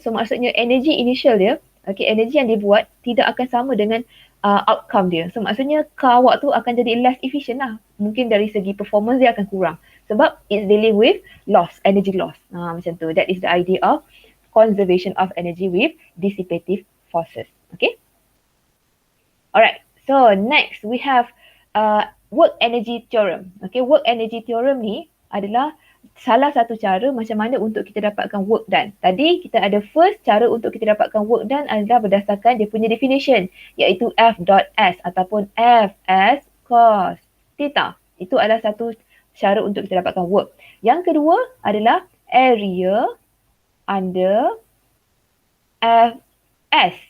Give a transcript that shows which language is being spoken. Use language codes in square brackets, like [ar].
[ms] So maksudnya energy initial dia, okay, energy yang dibuat tidak akan sama dengan outcome dia. So maksudnya car awak tu akan jadi less efficient lah. Mungkin dari segi performance dia akan kurang. [en] Sebab it's dealing with loss, energy loss. [ms] Macam tu. [en] That is the idea of conservation of energy with dissipative forces. Okay. Alright, so next we have work energy theorem. [ms] Okay, work energy theorem ni adalah salah satu cara macam mana untuk kita dapatkan work done. Tadi kita ada first cara untuk kita dapatkan work done adalah berdasarkan dia punya definition, iaitu F dot S ataupun F as cos theta. Itu adalah satu cara untuk kita dapatkan work. Yang kedua adalah area under Fs.